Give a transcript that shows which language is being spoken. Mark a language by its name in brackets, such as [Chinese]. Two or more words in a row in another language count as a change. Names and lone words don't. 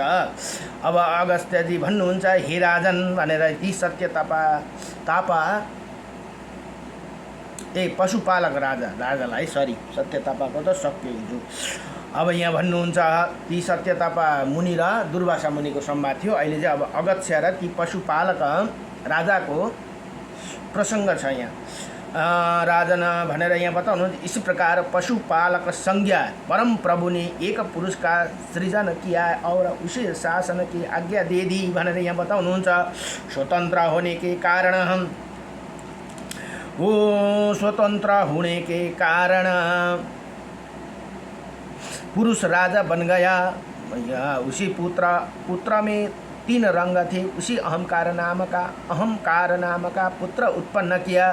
[Nepali] अब अगस्त्यजी भन्नुहुन्छ, हे राजन भनेर ती सत्य पशुपालक राजालाई सत्य तपाको त सक्यो हिजो। अब यहाँ भन्नुहुन्छ ती सत्य तपा मुनि र दुर्वासा मुनिको संवाद थियो। अहिले चाहिँ अब अगस्त्य र ती पशुपालक राजाको प्रसङ्ग छ। यहाँ राजन भनेर यहाँ बताउनुहुन्छ, [Hindi] इसी प्रकार पशुपालक संज्ञा परम प्रभु ने एक पुरुष का सृजन किया और उसे शासन की आज्ञा दे दी [Nepali] भनेर यहाँ बताउनुहुन्छ। [Hindi] स्वतंत्र होने के कारण पुरुष राजा बन गया। उसी पुत्र में 3 रंग थे। उसी अहंकार नाम का पुत्र उत्पन्न किया।